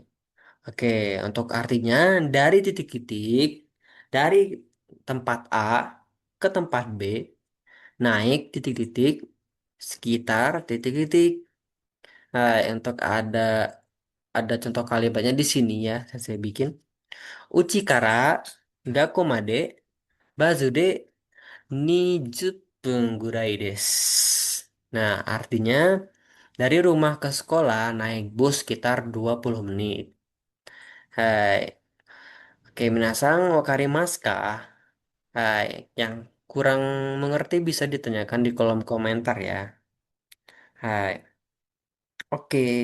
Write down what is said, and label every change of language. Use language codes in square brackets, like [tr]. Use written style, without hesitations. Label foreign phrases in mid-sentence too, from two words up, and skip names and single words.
[id] Oke, untuk artinya dari titik-titik dari tempat A ke tempat B naik titik-titik sekitar titik-titik. Hai, untuk ada contoh kalimatnya di sini ya, saya bikin. [ja] 家から学校までバスで20ぐらいです. [id] Nah, artinya dari rumah ke sekolah naik bus sekitar 20 menit. Hai. Oke, [ja] 皆さん分かりますか? [id] Hai, yang kurang mengerti bisa ditanyakan di kolom komentar ya. Hai. Oke.